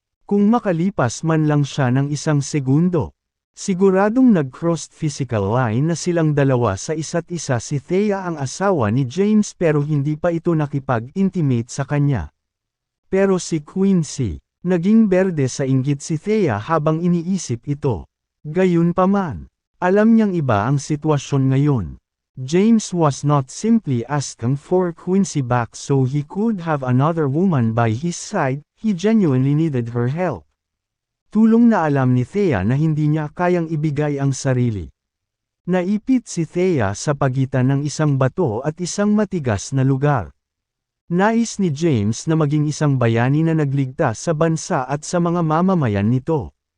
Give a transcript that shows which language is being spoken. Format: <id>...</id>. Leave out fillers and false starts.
<tl>Kung makalipas man lang siya ng isang segundo, siguradong nag-crossed physical line na silang dalawa sa isa't isa. Si Thea ang asawa ni James pero hindi pa ito nakipag-intimate sa kanya. Pero si Quincy, naging berde sa inggit si Thea habang iniisip ito. Gayunpaman, alam niyang iba ang sitwasyon ngayon.</tl> <en>James was not simply asking for Quincy back so he could have another woman by his side, he genuinely needed her help.</en> <tl>Tulong na alam ni Thea na hindi niya kayang ibigay ang sarili. Naipit si Thea sa pagitan ng isang bato at isang matigas na lugar. Nais ni James na maging isang bayani na nagligtas sa bansa at sa mga mamamayan nito.</tl>